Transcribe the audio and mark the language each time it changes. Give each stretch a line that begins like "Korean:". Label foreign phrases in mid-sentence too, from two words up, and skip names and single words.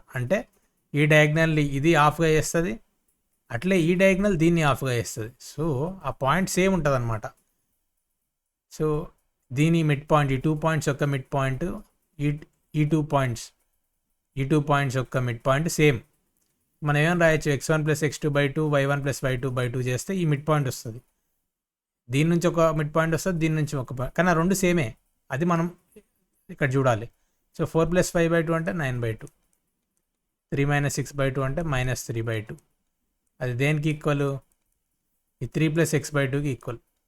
Telugu: అంటే ఈ డయాగ్నల్ని ఇది ఆఫ్గా చేస్తుంది, అట్లే ఈ డయాగ్నల్ దీన్ని ఆఫ్గా చేస్తుంది. సో ఆ పాయింట్ సేమ్ ఉంటుంది అనమాట. సో దీని
English: mid point,
Telugu: ఈ 2 పాయింట్స్ యొక్క
English: mid point,
Telugu: ఈ 2 పాయింట్స్ యొక్క
English: mid point same.
Telugu: మనం ఏమైనా రాయొచ్చు, x1 + x2/2, y1 + y2/2 చేస్తే ఈ
English: mid point
Telugu: వస్తుంది. దీని నుంచి ఒక
English: mid point
Telugu: వస్తుంది, దీని నుంచి ఒక పాయింట్, కానీ ఆ రెండు సేమే. అది మనం ఇక్కడ చూడాలి. సో 4 + 5/2 అంటే 9/2, 3 - 6/2 అంటే -3/2. అది దేనికి ఈక్వల్, ఈ 3 + x/2కి ఈక్వల్.